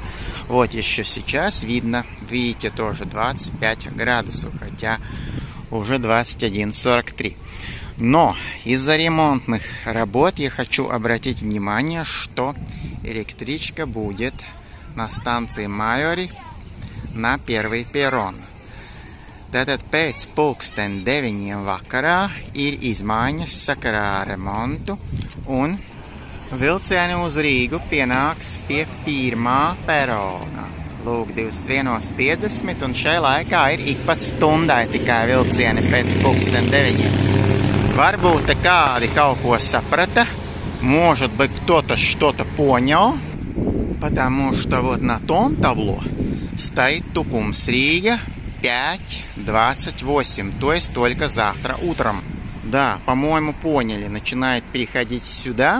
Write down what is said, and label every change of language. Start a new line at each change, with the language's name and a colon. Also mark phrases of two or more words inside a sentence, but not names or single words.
Russian: Вот еще сейчас видно, видите, тоже 25 градусов, хотя уже 21:43. Но из-за ремонтных работ я хочу обратить внимание, что электричка будет на станции Majori на первый перрон.
Latvian: Tātad pēc 9:00 vakarā ir izmaiņas sakarā ar remontu, un vilcieni uz Rīgu pienāks pie pirmā perona. Lūk, 21:50, un šai laikā ir ik pa stundai tikai vilcieni pēc 9:00. Varbūt kādi kaut ko saprata,
Russian: может быть кто-то что-то понял, потому что вот на том табло стоит Tukums Rīga 5:28, то есть только завтра утром. Да, по-моему, поняли, начинает переходить сюда.